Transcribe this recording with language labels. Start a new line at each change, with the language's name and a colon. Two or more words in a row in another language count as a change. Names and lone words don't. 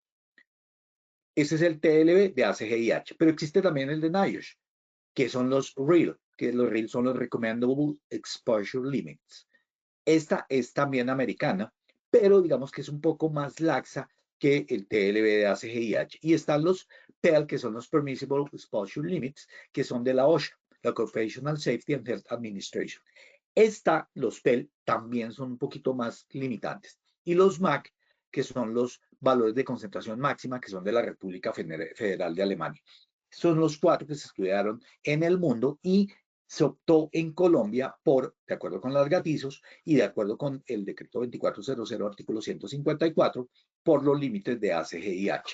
Spanish: Ese es el TLV de ACGIH, pero existe también el de NIOSH, que son los REAL, que los REAL son los
English: Recommendable Exposure Limits.
Spanish: Esta es también americana, pero digamos que es un poco más laxa que el TLB de ACGIH. Y están los PEL, que son los
English: Permissible Exposure Limits,
Spanish: que son de la OSHA, la Occupational Safety and Health Administration. Los PEL también son un poquito más limitantes. Y los MAC, que son los valores de concentración máxima, que son de la República Federal de Alemania. Son los 4 que se estudiaron en el mundo y se optó en Colombia de acuerdo con las gatizos y de acuerdo con el decreto 2400, artículo 154, por los límites de ACGIH.